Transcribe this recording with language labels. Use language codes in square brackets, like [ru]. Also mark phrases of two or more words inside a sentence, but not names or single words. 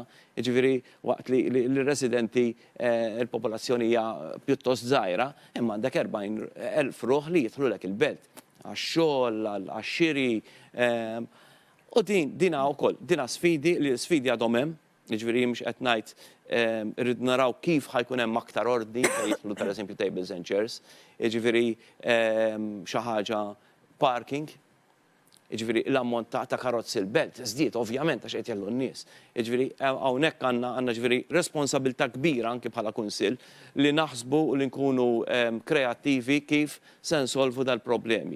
[mt] Jiġifieri waqt li l-residenti il-popolazzjoni hija pjuttost żgħira, imma għandek 40,000 ruħ li jidħlu lek il-belt għax-xogħol, għax-xiri. U dina wkoll, dina sfidi li sfidi għadhom hemm, jiġifieri mhux qed ngħid irrid naraw kif ħajkun hemm aktar ordni jidħlu pereżempju [en] tables and chairs, [mt] jiġifieri xi ħaġa parking, jiġifieri l-ammont ta' karozzi l-belt, żdied ovvjament għax qed jgħallu n-nies. Jiġifieri hawnhekk għandna ġifieri responsabilità kbira anke bħala kunsill li naħsbu u li nkunu kreattivi kif se nsolvu dal-problemi.